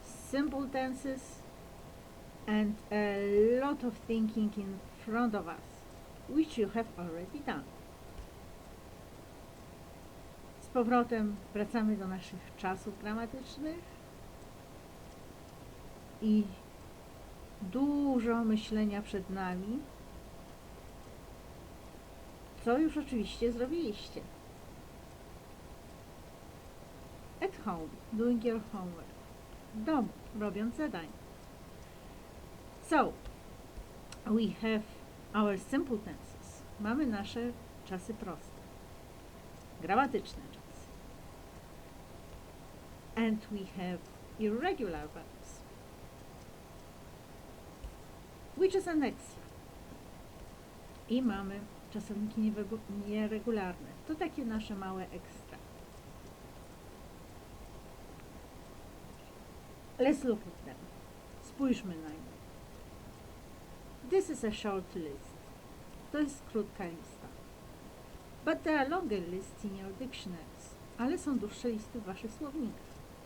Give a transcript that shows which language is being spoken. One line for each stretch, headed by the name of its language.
English: Simple tenses and a lot of thinking in front of us, which you have already done.
Polish: Z powrotem wracamy do naszych czasów gramatycznych i dużo myślenia przed nami, co już oczywiście zrobiliście.
English: At home, doing your homework.
Polish: W domu, robiąc zadania.
English: So, we have our simple tenses.
Polish: Mamy nasze czasy proste, gramatyczne czasy.
English: And we have irregular verbs, which is an extra.
Polish: I mamy czasowniki nieregularne. To takie nasze małe ekstra.
English: Let's look at them.
Polish: Spójrzmy na nie.
English: This is a short list.
Polish: To jest krótka lista.
English: But there are longer lists in your dictionaries.
Polish: Ale są dłuższe listy w waszych słownikach.